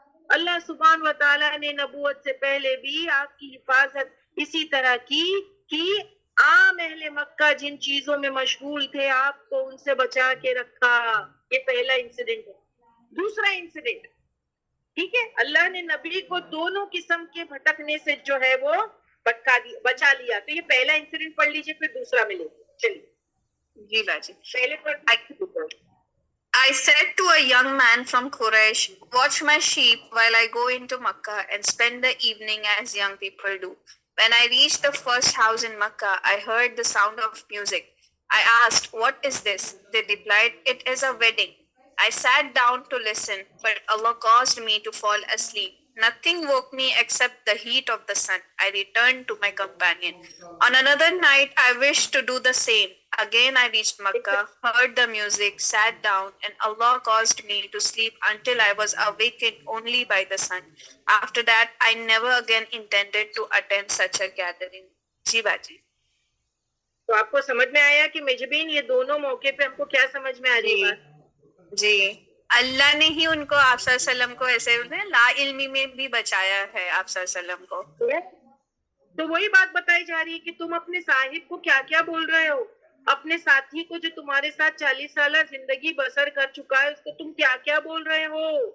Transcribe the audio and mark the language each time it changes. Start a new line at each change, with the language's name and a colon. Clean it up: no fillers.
Urdu: اللہ سبحانہ و تعالیٰ نے نبوت سے پہلے بھی آپ کی حفاظت اسی طرح کی کہ عام اہل مکہ جن چیزوں میں مشغول تھے آپ کو ان سے بچا کے رکھا. یہ پہلا انسیڈنٹ ہے. دوسرا انسیڈنٹ, ٹھیک ہے, اللہ نے نبی کو دونوں قسم کے بھٹکنے سے جو ہے وہ بچا لیا. تو یہ پہلا انسیڈنٹ پڑھ لیجئے پھر دوسرا ملے. چلیے جی باجی. پہلے پڑھ.
English: I said to a young man from Quraysh, watch my sheep while I go into Makkah and spend the evening as young people do. When I reached the first house in Makkah, I heard the sound of music. I asked, what is this? They replied, it is a wedding. I sat down to listen, but Allah caused me to fall asleep. Nothing woke me except the heat of the sun. I returned to my companion. On another night, I wished to do the same. Again, I reached Makkah, heard the music, sat down, and Allah caused me to sleep until I was awakened only by the sun. After that, I never again intended to attend such a gathering.
Urdu: جی باجی. تو آپ کو سمجھ میں آیا کہ مجبین یہ دونوں موقع پہ ہم کو کیا سمجھ میں آ رہی ہے؟ جی اللہ نے ہی ان کو آپ صلی اللہ علیہ وسلم کو ایسے لا علمی میں بھی بچایا ہے آپ صلی اللہ علیہ وسلم کو. تو وہی بات بتائی جا رہی ہے کہ تم اپنے صاحب کو کیا کیا بول رہے ہو, اپنے ساتھی کو جو تمہارے ساتھ 40 سالہ زندگی بسر کر چکا ہے اس کو تم کیا کیا بول رہے ہو.